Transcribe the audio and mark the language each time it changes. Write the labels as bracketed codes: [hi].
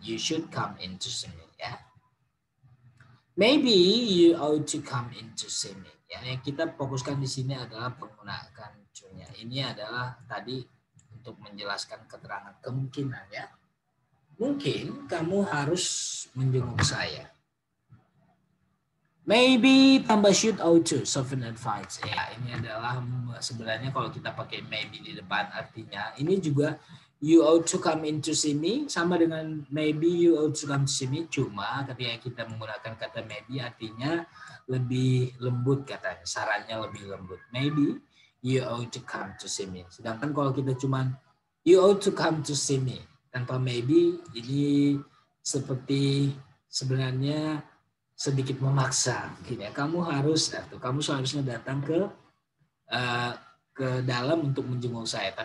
[en] You should come in to see me, ya. Maybe you ought to come in to see me. [id] Ya, yang kita fokuskan di sini adalah penggunaan to-nya. Ini adalah tadi untuk menjelaskan keterangan kemungkinan, ya. Mungkin kamu harus menjenguk saya. [en] Maybe [id] tambah [en] should ought to, soften advice. [id] Ya, ini adalah sebenarnya kalau kita pakai maybe di depan artinya ini juga [en] you ought to come in to see me [id] sama dengan [en] maybe you ought to come to see me, [id] cuma ketika kita menggunakan kata maybe artinya lebih lembut katanya, sarannya lebih lembut. [en] Maybe you ought to come to see me. [id] Sedangkan kalau kita cuma [en] you ought to come to see me [id] tanpa maybe, ini seperti sebenarnya sedikit memaksa, gitu ya. Kamu seharusnya datang ke dalam untuk menjenguk saya.